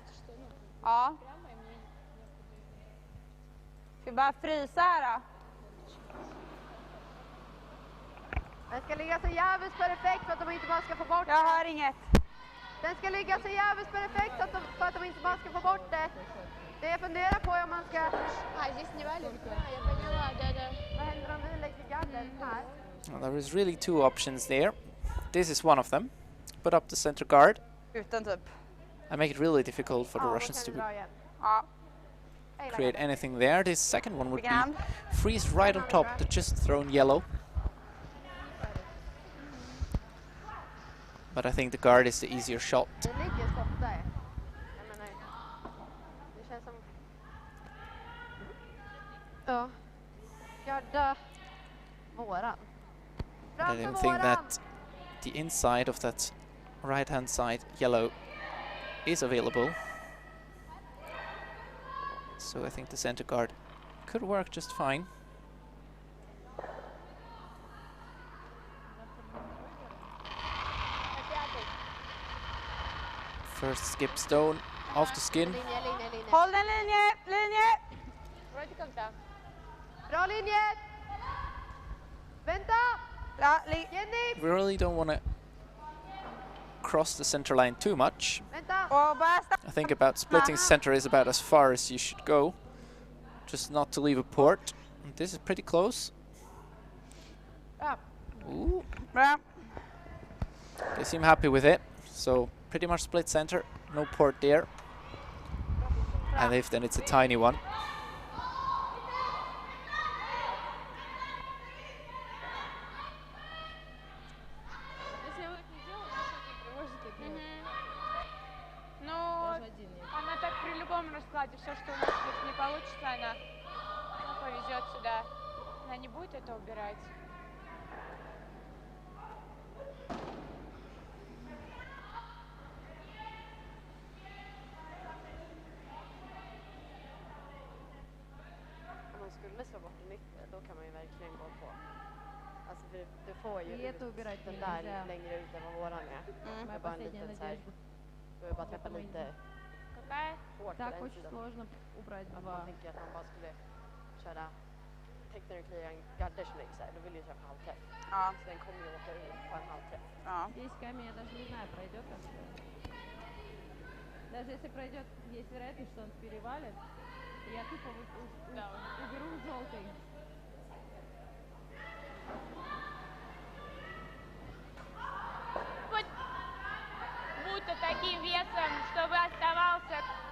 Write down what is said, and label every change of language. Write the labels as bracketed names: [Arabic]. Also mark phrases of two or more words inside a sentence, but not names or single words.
[Swedish] Ja. Ska vi bara frysa här då? Den ska ligga så jävligt perfekt för att de inte bara ska få bort Jag det. hör inget. Den ska ligga så jävligt perfekt så att för att de inte bara ska få bort det. Det jag funderar på är om man ska... [Russian] Здесь не валит? Я поняла, да. [Swedish] Vad händer om vi lägger garden här? [English] Well, there is really two options there. This is one of them. Put up the center guard [Swedish] Utan typ. [English] and make it really difficult for the [Swedish] Ja, då [English] Russians [Swedish] kan [English] to [Swedish] vi dra igen. Ja. Hej, [English] create [Swedish] lägga. [English] anything there. This second one would [Swedish] Vilken hand? [English] be freeze right on top, the just thrown yellow. But I think the guard is the easier shot. [Swedish] Det ligger skott där. Jag menar, det känns som... Ja. Garda våran. [English] I [Swedish] Fram för [English] don't think [Swedish] våran! [English] that the inside of that right hand side yellow is available. So I think the center guard could work just fine. First skip stone off the skin. [Swedish] Linje. Håll den linje! [Russian] Вроде как да. [Swedish] Bra linje! Vänta! Ja, Jenny! [English] We really don't want to cross the center line too much. [Swedish] Vänta! och bara [English] I think about splitting center is about as far as you should go. Just not to leave a port. And this is pretty close. Ooh, [Swedish] Bra. [English] they seem happy with it. So pretty much split center, no port there. And if then it's a tiny one. [Russian] Если я вот не делаю, может быть, Ну, Даже один нет. она так при любом раскладе, все, что у нас здесь не получится, она повезет сюда. Она не будет это убирать. [Swedish] Om man skulle slå bort en nyckel, då kan man ju verkligen gå på. Alltså för du får ju [Russian] И это убирать [Swedish] den [Russian] нельзя. [Swedish] där längre ut än vad våran är. [Russian] Моя [Swedish] Det är bara en [Russian] последняя [Swedish] liten så här, [Russian] надежда. [Swedish] du behöver bara träffa lite [Russian] Какая? [Swedish] hårt på [Russian] Так [Swedish] den [Russian] очень sidan. сложно убрать [Swedish] Att [Russian] два. [Swedish] man tänker att man bara skulle köra [English] technical clear [Swedish] en garder som ligger så här, då vill du köra halvträff. Ja. Så den kommer ju åka ut på en halvträff. Ja. [Russian] Здесь камень, я даже не знаю, пройдет как. Даже если пройдет, есть вероятность, что он перевалит. И я тупо уберу желтый. Вот будто таким весом, чтобы оставался.